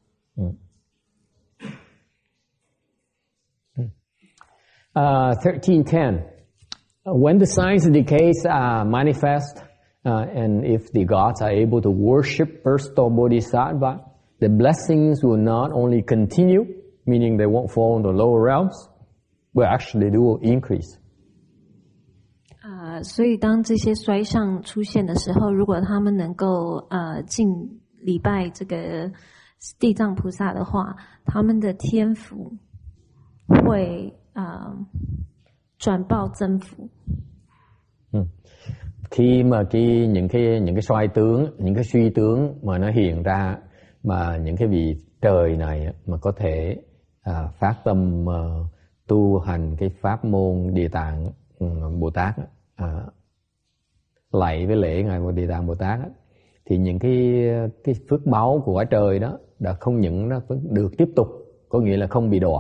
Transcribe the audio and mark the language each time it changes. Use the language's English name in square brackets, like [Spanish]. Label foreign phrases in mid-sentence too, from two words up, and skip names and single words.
[English] 1310. When the signs of decays manifest, and if the gods are able to worship Earth Store Bodhisattva, the blessings will not only continue, meaning they won't fall into lower realms, but actually they will increase. [Chinese] 所以当这些衰相出现的时候，如果他们能够敬礼拜这个地藏菩萨的话，他们的天福会转报增福. [Vietnamese] Khi mà những cái xoay tướng, những cái suy tướng mà nó hiện ra, mà những cái vị trời này mà có thể phát tâm tu hành cái pháp môn Địa Tạng Bồ Tát, lạy với lễ ngài Địa Tạng Bồ Tát, thì những cái phước báu của quả trời đó đã không những nó được tiếp tục, có nghĩa là không bị đọa.